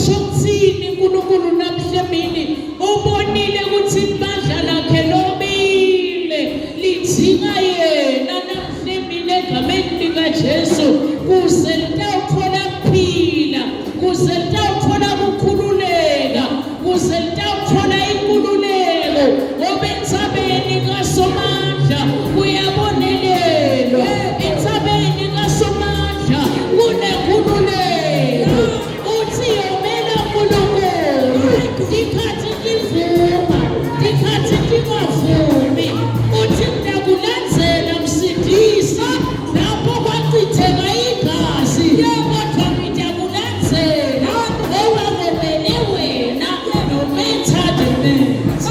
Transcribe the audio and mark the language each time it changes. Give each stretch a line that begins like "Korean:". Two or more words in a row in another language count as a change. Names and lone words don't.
Swati: Ushokuthini uNkulunkulu namhle emini ubonile ukuthi ibandla lakhe lomile lidinga yena namhle emini egameni likaJesu kuze litawuthola kuphila, kuze litawuthola ukukhululeka, kuze litawuthola inkululeko ngoba entsabeni kaSomandla kuyabonelelwa, entsabeni kaSomandla kunenkululeko. Uthi yomela uNkulunkulu ikhathi livuma, ikhathi lingavumi. Uthi ngiyakulandzela msindisa lapho kwachitheka igazi, kodwa ngiyakulandzela owangomele wena nometha demenza.